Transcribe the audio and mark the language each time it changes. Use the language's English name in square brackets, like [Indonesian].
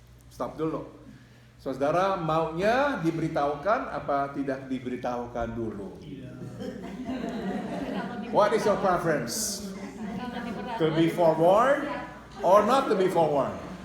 [Indonesian] Stop dulu. Saudara maunya diberitahukan apa tidak diberitahukan dulu? [English] What is your preference? To be forewarned or not to be forewarned?